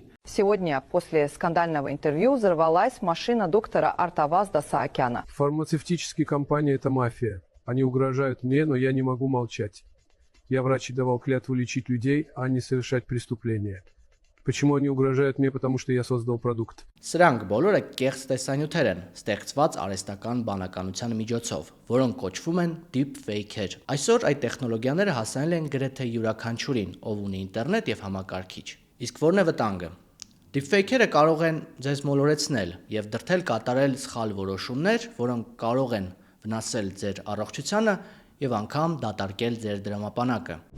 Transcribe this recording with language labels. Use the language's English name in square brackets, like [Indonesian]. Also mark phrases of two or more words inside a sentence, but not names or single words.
[Russian] Сегодня после скандального интервью взорвалась машина доктора Артавазда Саакяна. Фармацевтические компании – это мафия. Они угрожают мне, но я не могу молчать. Я врач и давал клятву лечить людей, а не совершать преступления. Почему они угрожают мне? Потому что я создал продукт. [Armenian] Սրանք բոլորը կեղծ տեսանյութեր են, ստեղծված արհեստական բանականության միջոցով, որոնք կոչվում են deepfake-եր։ Այսօր այդ տեխնոլոգիաները հասանել են գրեթե յուրաքանչյուրին, ով ունի ինտերնետ եւ համակարգիչ։ Իսկ որն է վտանգը։ Deepfake-երը կարող են ձեզ մոլորեցնել եւ դրդել կատարել սխալ որոշումներ, որոնք կարող են վնասել ձեր առողջությանը եւ անգամ դատարկել ձեր դրամապանակը։